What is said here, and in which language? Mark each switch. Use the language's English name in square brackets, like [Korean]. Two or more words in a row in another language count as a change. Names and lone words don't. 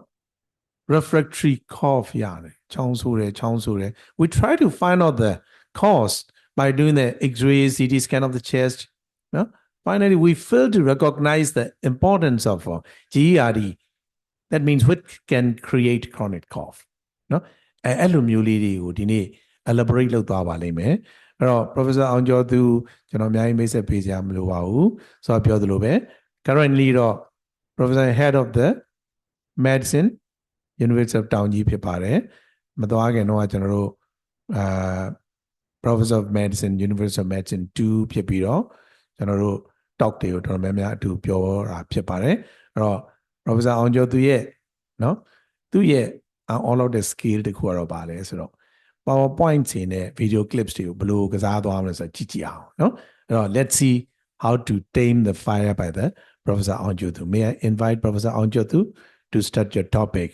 [English] Refractory cough, we try to find out the cause by doing the X-ray, CT scan of the chest, no? Finally, we fail to recognize the importance of GERD. That means which can create chronic cough. No? [Burmese] အဲ့လိုမျိုးလေးတွေကိုဒီနေ့ elaborate လုပ်သွားပါလိမ့်မယ်။အဲ့တော့ Professor အောင်ကျော်သူကျွန်တော်အများကြီးမိတ်ဆက်ပေးစရာမလိုပါဘူး။ဆိုတော့ပြောသ လိုပဲ currently တော့ [English] Professor Head of the Medicine University of [Burmese] တောင်ကြီးဖြစ်ပါတယ်။မသွားခင်တော့ကျွန်တော်တို့ [English] Professor of Medicine University of Medicine 2 [Burmese] ဖြစ်ပြီးတော့ကျွန်တော်တို့ talk တွေကိုတော်တော်များများအတူပြောတာဖြစ်ပါတယ်။အဲ့တော့ Professor အောင်ကျော်သူရဲ့နော်သူရဲ့ [English] all of the skill [Burmese] တခုကတော့ပါလဲဆိုတော့ PowerPoint တွေနဲ့ [English] video clips [Burmese] တွေကိုဘယ်လိုကစားသွားမလဲဆိုတော့ကြည့်ကြည့်အောင်နော်အဲ့တော့ [English] let's see how to tame the fire by the Professor Aung Kyaw Thu. May I invite Professor Aung Kyaw Thu to start your topic.